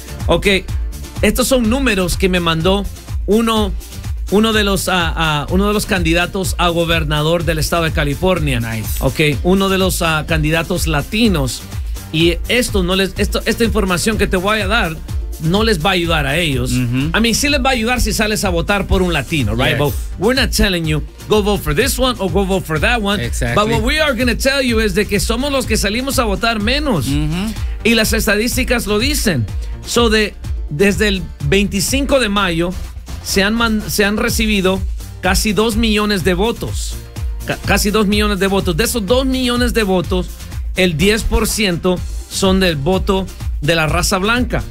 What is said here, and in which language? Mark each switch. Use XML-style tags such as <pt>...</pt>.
<es>Ok, estos son números que me mandó uno de los candidatos a gobernador del estado de California.</es> <en>Nice.</en> <es>Ok, uno de los candidatos latinos. Y esta información que te voy a dar no les va a ayudar a ellos.</es> <en>I mean,</en> <es>sí les va a ayudar si sales a votar por un latino, right?</es> <en>Yes. But we're not telling you go vote for this one or go vote for that one. Exactly. But what we are going to tell you is</en> <es>de que somos los que salimos a votar menos. Y las estadísticas lo dicen. So desde el 25 de mayo se han recibido casi 2 millones de votos. Casi 2 millones de votos. De esos 2 millones de votos, el 10% son del voto de la raza blanca.</es>